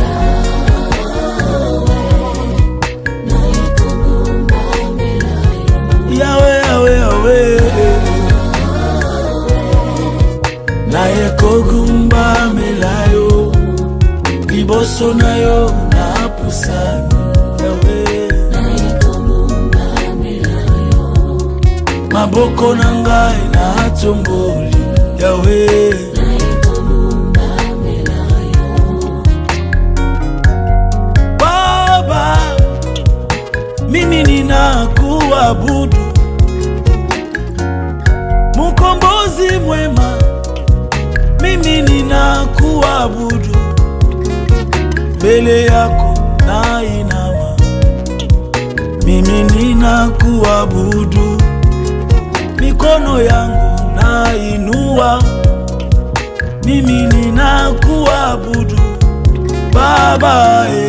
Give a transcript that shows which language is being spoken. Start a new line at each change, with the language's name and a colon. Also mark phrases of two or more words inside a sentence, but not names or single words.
Lingala: Yahweh Yahweh Yahweh na yekogumba melayo liboso na yo na pusani maboko nangai na tomboli Yahweh
Swahili: Baba mimi ninakuabudu Mkombozi mwema mimi ninakuabudu mbele yako na inama mimi ninakuabudu mikono yangu na inua mimi ninakuabudu Baba